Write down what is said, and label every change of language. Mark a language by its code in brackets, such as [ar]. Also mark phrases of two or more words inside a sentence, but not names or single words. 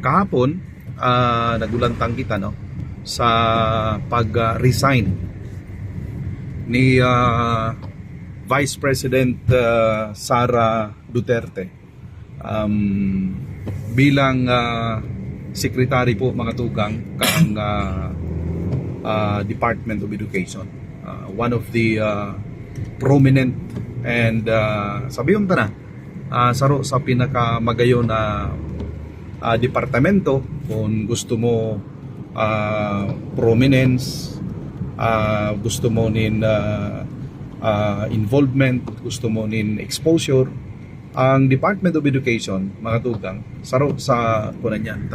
[bik] Kahapon nagulantang kita, no, sa pag-resign ni Vice President Sara Duterte bilang secretary po mga tugang kang Department of Education, [en] one of the prominent [bik] and sabihin ta na saro sa pinakamagayon na departamento. Kung gusto mo prominence, gusto mo nin involvement, gusto mo nin exposure, ang Department of Education, mga tugang, saro sa kunan yan.